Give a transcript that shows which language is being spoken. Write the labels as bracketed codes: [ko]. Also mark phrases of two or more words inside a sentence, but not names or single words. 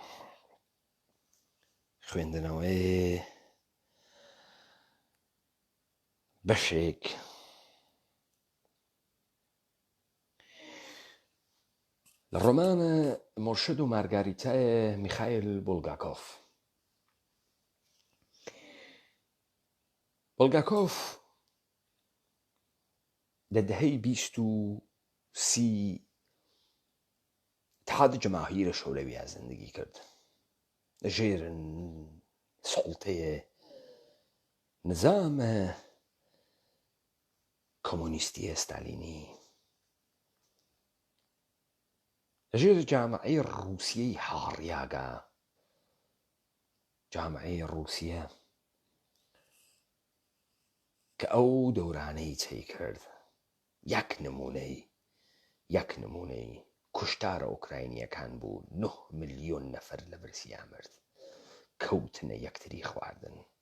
[ckb] خوێندنەوەی بەشێک لە ڕۆمانە مرشد و مارگاریتایە میخایل بولگاکۆف. بولگاکۆف لە دەهەی 2030 [fa] اتحاد جماهیر شورویە زندگی کرد [ckb] لەژێر سوڵتەیە نظامە کۆمۆنیستی ستالینی لەژێر جامعەی ڕووسیەی هاڕیاگا جامعەی ڕووسیە کە ئەو دەورانەی چەی کرد یەک نمونەی کوشتارە ئۆکراینیەکان بوو 9 ملیۆن نەفەر لە برسیا مرد کەوتنە یەکتری خواردن.